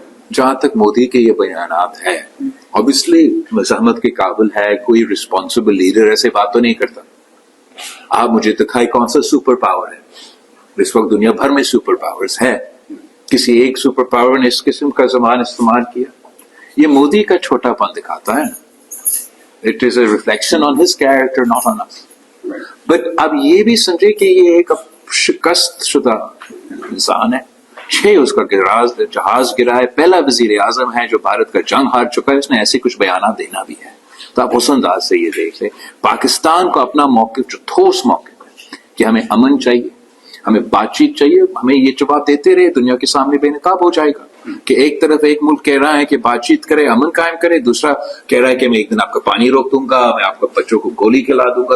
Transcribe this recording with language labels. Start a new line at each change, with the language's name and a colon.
Urdu: جہاں تک مودی کے یہ بیانات ہیں obviously مزاحمت کے قابل ہے. کوئی رسپانسبل لیڈر ایسے بات تو نہیں کرتا. آپ مجھے دکھائے کون سا سپر پاور ہے. اس وقت دنیا بھر میں سپر پاورز ہیں, کسی ایک سپر پاور نے اس قسم کا زبان استعمال کیا. یہ مودی کا چھوٹا پن دکھاتا ہے.
English: It is a reflection on his character, not on us.
Urdu: But اب یہ بھی سمجھے کہ یہ ایک شکست شدہ انسان ہے. 6 اس کا جہاز گرا ہے, پہلا وزیر اعظم ہے جو بھارت کا جنگ ہار چکا ہے, اس نے ایسے کچھ بیانات دینا بھی ہے. تو آپ اس انداز سے یہ دیکھ لیں پاکستان کو اپنا موقف جو ٹھوس موقف ہے کہ ہمیں امن چاہیے, ہمیں بات چیت چاہیے, ہمیں یہ جواب دیتے رہے دنیا کے سامنے بے نقاب ہو جائے گا کہ ایک طرف ایک ملک کہہ رہا ہے کہ بات چیت کرے, امن قائم کرے, دوسرا کہہ رہا ہے کہ میں ایک دن آپ کا پانی روک دوں گا, میں آپ کو بچوں کو گولی کھلا دوں گا.